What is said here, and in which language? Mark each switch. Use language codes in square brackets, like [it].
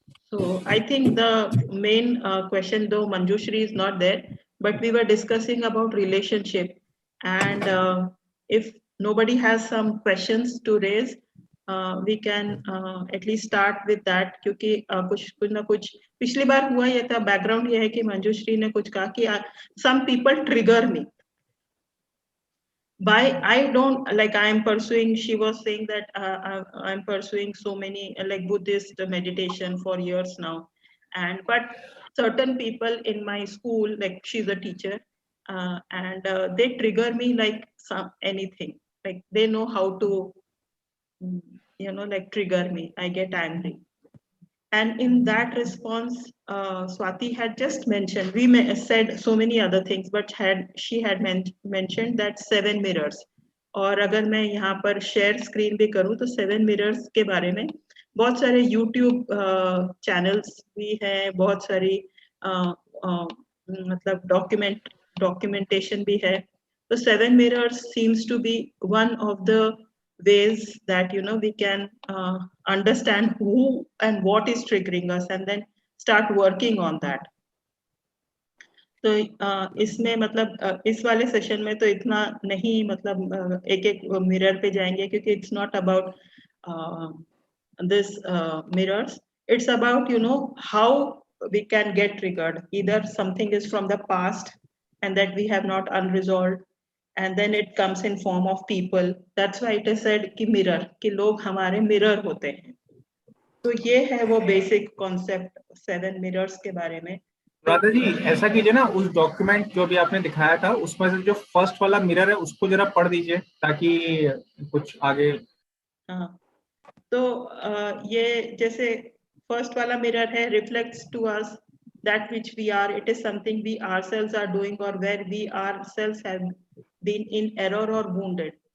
[en] So I think the main question, though Manjushri is not there, but we were discussing about relationship, and if nobody has some questions to raise, we can at least start with that, [hi] क्योंकि कुछ ना कुछ पिछली बार हुआ ये था। Background ये है कि मंजुश्री ने कुछ कहा कि [en] some people trigger me. I don't like, I am pursuing, she was saying that I'm pursuing so many like Buddhist meditation for years now, but certain people in my school, like she's a teacher, and they trigger me like anything, like they know how to like trigger me. I get angry. And in that response, Swati had just mentioned, we said so many other things, but she had mentioned that 7 mirrors. [hi] और अगर मैं यहाँ पर share screen भी करूँ तो 7 mirrors के बारे में बहुत सारे यूट्यूब चैनल्स भी हैं, बहुत सारी मतलब डॉक्यूमेंटेशन भी है। [en] तो 7 mirrors seems to be one of the ways that we can understand who and what is triggering us, and then start working on that. [hi] तो इसमें मतलब इस वाले सेशन में तो इतना नहीं, मतलब एक एक मिरर पे जाएंगे, क्योंकि [en] It's not about this mirrors. It's about how we can get triggered. Either something is from the past and that we have not unresolved, and then it comes in form of people. That's why it is said कि mirror, [hi] कि लोग हमारे mirror होते हैं। तो ये है वो बेसिक कॉन्सेप्ट 7 मिरर्स के बारे में। राधा जी, ऐसा कीजिए ना, उस डॉक्यूमेंट जो भी आपने दिखाया था उसमें से जो फर्स्ट वाला मिरर है उसको जरा पढ़ दीजिए, ताकि कुछ आगे। हाँ, तो ये जैसे फर्स्ट वाला मिरर है, [en] Reflects to us that which we are. It is something we ourselves are doing, or where we ourselves have been in error or wounded.